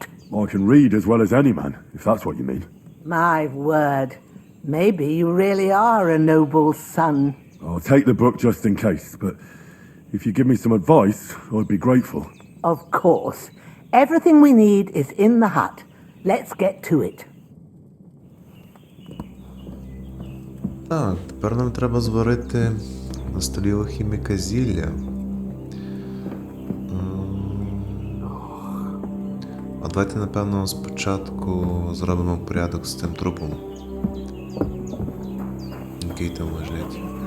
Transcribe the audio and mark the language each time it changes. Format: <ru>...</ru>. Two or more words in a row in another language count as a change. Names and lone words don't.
<en>I can read as well as any man, if that's what you mean. My word. Maybe you really are a noble son. I'll take the book just in case, but if you give me some advice, I'd be grateful. Of course. Everything we need is in the hut. Let's get to it.</en> <uk>Так, тепер нам треба зварити на столі алхіміка зілля. А давайте, напевно, спочатку зробимо порядок з цим трупом, який там лежить.</uk>